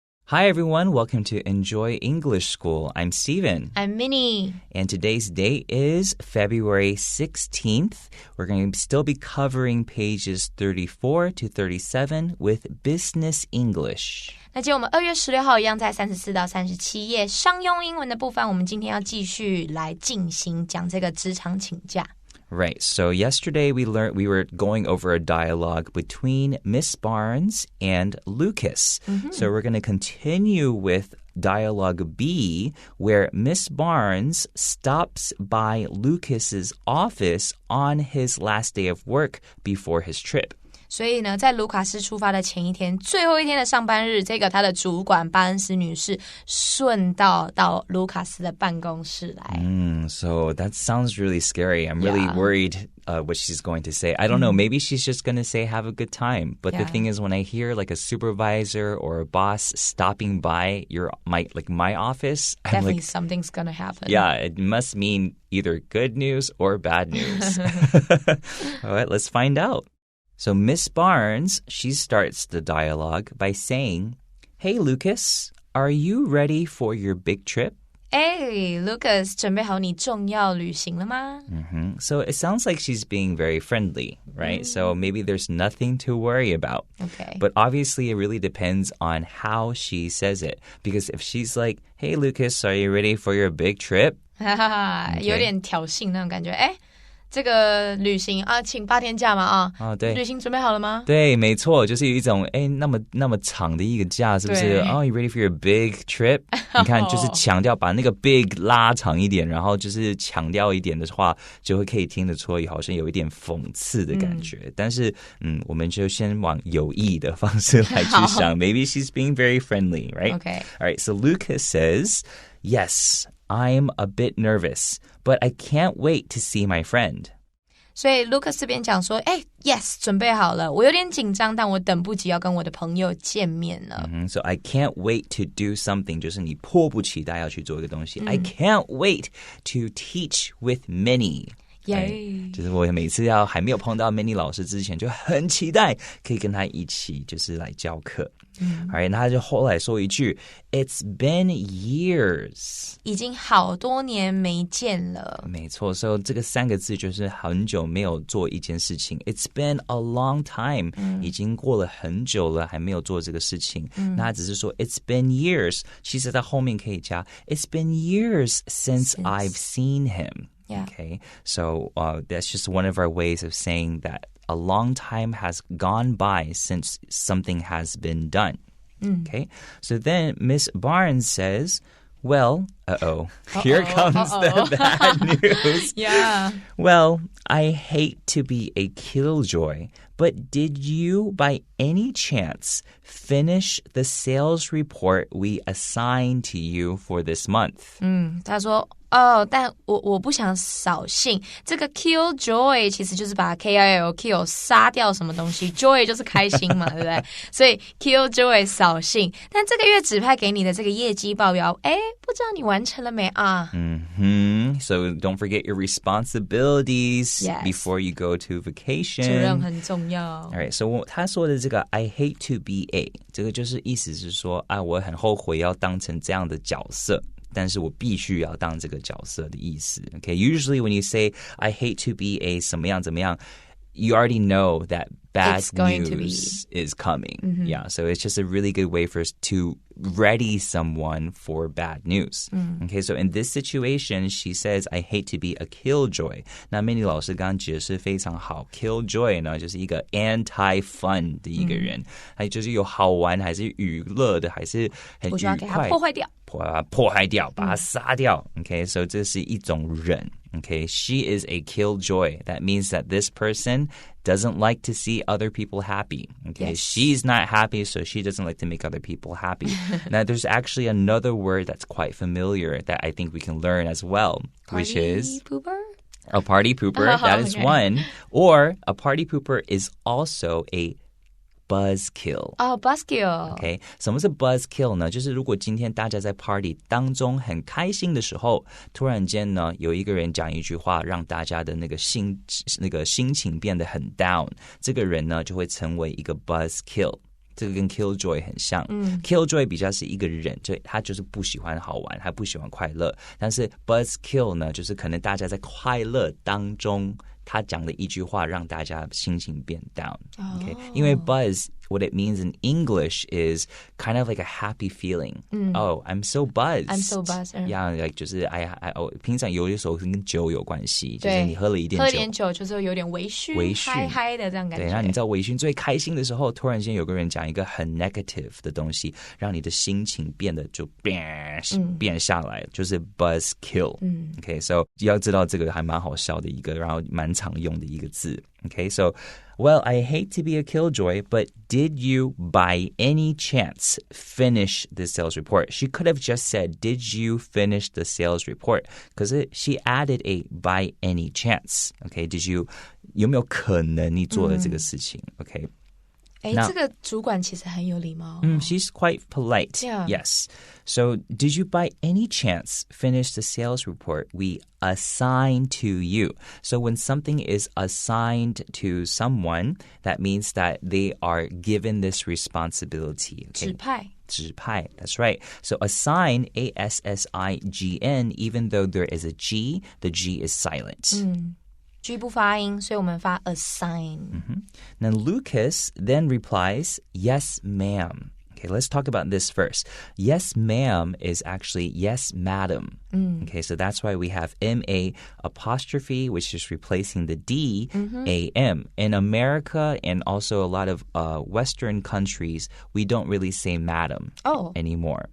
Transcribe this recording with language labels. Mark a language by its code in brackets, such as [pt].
[en] Hi everyone, welcome to Enjoy English School. I'm Steven. I'm Minnie. And today's date is February 16th. We're going to still be covering pages 34 to 37 with Business English. [zh] 那今天我们2月16号一样在34到37页商用英文的部分，我们今天要继续来进行讲这个职场请假。 [en] Right, so yesterday we were going over a dialogue between Miss Barnes and Lucas. So we're going to continue with dialogue B, where Miss Barnes stops by Lucas's office on his last day of work before his trip. [zh] 所以呢，在卢卡斯出发的前一天，最后一天的上班日，这个他的主管巴恩斯女士顺道到卢卡斯的办公室来。 [en] So that sounds really scary. I'm really worried what she's going to say. I don't know. Maybe she's just going to say have a good time. But the thing is, when I hear like a supervisor or a boss stopping by my office, definitely I'm like, something's going to happen. Yeah, it must mean either good news or bad news. All right, let's find out.So Miss Barnes, she starts the dialogue by saying, Hey, Lucas, are you ready for your big trip? [zh] Hey, Lucas, 准备好你重要旅行了吗？ [en] So it sounds like she's being very friendly, right? So maybe there's nothing to worry about. Okay. But obviously it really depends on how she says it. Because if she's like, Hey, Lucas, are you ready for your big trip? [zh] 有点挑衅那种感觉。这个旅行啊，请8天假嘛对，旅行准备好了吗？对，没错，就是有一种那么长的一个假，是不是？ [en] Oh, you ready for your big trip? [zh] 你看，就是强调把那个 big 拉长一点，然后就是强调一点的话，就会可以听得出好像有一点讽刺的感觉。但是，我们就先往有意的方式来去想。 [en] Maybe she's being very friendly, right? Okay. All right. So Lucas says, Yes.I'm a bit nervous, but I can't wait to see my friend. [zh] 所以 Lucas 这边讲说，yes 准备好了，我有点紧张，但我等不及要跟我的朋友见面了。 [en] So I can't wait to do something, [zh] 就是你迫不及待要去做一个东西。 [en] I can't wait to teach with Minnie. [zh] 就是我每次还没有碰到 Minnie 老师之前，就很期待可以跟他一起就是来教课。 Alright, 那他就后来说一句 [en] It's been years. [zh] 已经好多年没见了。没错，所以这个3个字就是很久没有做一件事情。 [en] It's been a long time. [zh] 已经过了很久了，还没有做这个事情。那他只是说 [en] It's been years. 其实在后面可以加 It's been years since I've seen him.Yeah. Okay, so that's just one of our ways of saying that a long time has gone by since something has been done. Okay, so then Miss Barnes says, Well, here comes the bad news. Yeah. Well, I hate to be a killjoy, but did you by any chance finish the sales report we assigned to you for this month? [zh] 他说但我不想扫兴。这个 kill joy 其实就是把 kill 杀掉什么东西 joy 就是开心嘛对不对？所以 kill joy 扫兴。但这个月指派给你的这个业绩报表不知道你完成了没啊 [en] So don't forget your responsibilities before you go to vacation. [zh] 责任很重要。 Alright, so 他说的这个 [en] I hate to be a [zh] 这个就是意思是说我很后悔要当成这样的角色，但是我必须要当这个角色的意思。 [en] Okay, usually when you say I hate to be a [zh] 怎么样怎么样 [en] you already know that bad news is coming. Yeah, so it's just a really good way for us to ready someone for bad news. Okay, so in this situation, she says, I hate to be a killjoy. [zh] 那 Minnie 老师刚刚解释非常好 killjoy 呢就是一个 anti-fun 的一个人，他就是有好玩还是娱乐的还是很愉快，我就要给他破坏掉，破坏掉，把他杀掉。 Okay, so 这是一种人。 [en] Okay, she is a killjoy. That means that this person doesn't like to see other people happy. Okay, she's not happy, so she doesn't like to make other people happy. Now, there's actually another word that's quite familiar that I think we can learn as well, which is pooper? A party pooper. That is one. Or a party pooper is also a buzzkill. Buzzkill. [zh] Okay, 什么是 buzzkill 呢？就是如果今天大家在 party 当中很开心的时候，突然间呢有一个人讲一句话，让大家的那个心情变得很 down， 这个人呢就会成为一个 buzzkill。这个跟 killjoy 很像。killjoy 比较是一个人，就他就是不喜欢好玩，他不喜欢快乐。但是 buzzkill 呢，就是可能大家在快乐当中，他讲的一句话让大家心情变 down。Okay? 因为 [en] buzz。What it means in English is kind of like a happy feeling. Oh, I'm so buzzed. I'm so buzzed. [zh] Yeah, like 就是平常有的时候跟酒有关系，就是你喝了一点酒，喝点酒就是有点微醺，嗨嗨的这样感觉。对，那你知道微醺最开心的时候，突然间有个人讲一个很 negative 的东西，让你的心情变得就变下来，就是 buzzkill。Okay, so 要知道这个还蛮好笑的一个，然后蛮常用的一个字。 [en] Okay, so.Well, I hate to be a killjoy, but did you by any chance finish the sales report? She could have just said, did you finish the sales report? Because she added a by any chance. [zh] Okay, [en] did you [zh] 有没有可能你做了这个事情 Okay. 这个主管其实很有礼貌。 [en] She's quite polite. Yeah. Yes. So, did you by any chance finish the sales report we assigned to you? So, when something is assigned to someone, that means that they are given this responsibility. Okay? [zh] 指派, [en] that's right. So, assign, A-S-S-I-G-N, even though there is a G, the G is silent. [zh] G 不发音，所以我们发 assign. [en] Now Lucas then replies, yes, ma'am. Okay, let's talk about this first. Yes, ma'am is actually yes, madam. Okay, so that's why we have M-A apostrophe, which is replacing the D, A-M. In America and also a lot of Western countries, we don't really say madam anymore.